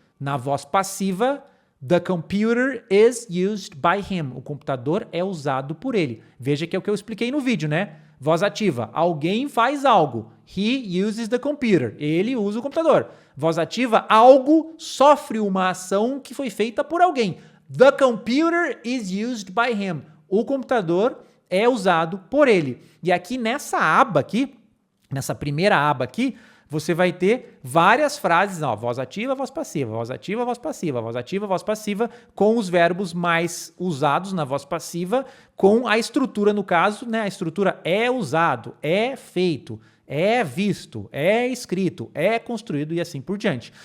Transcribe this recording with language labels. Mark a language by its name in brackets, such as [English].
[Portuguese] Na voz passiva, [English] the computer is used by him. [Portuguese] O computador é usado por ele. Veja que é o que eu expliquei no vídeo, né? Voz ativa, alguém faz algo. [English] He uses the computer. [Portuguese] Ele usa o computador. Voz ativa, algo sofre uma ação que foi feita por alguém. [English] The computer is used by him. [Portuguese] O computador é usado por ele. E aqui nessa aba aqui, nessa primeira aba aqui, você vai ter várias frases, ó, voz ativa, voz passiva, voz ativa, voz passiva, voz ativa, voz passiva, com os verbos mais usados na voz passiva, com a estrutura, no caso, né, a estrutura é usado, é feito, é visto, é escrito, é construído e assim por diante.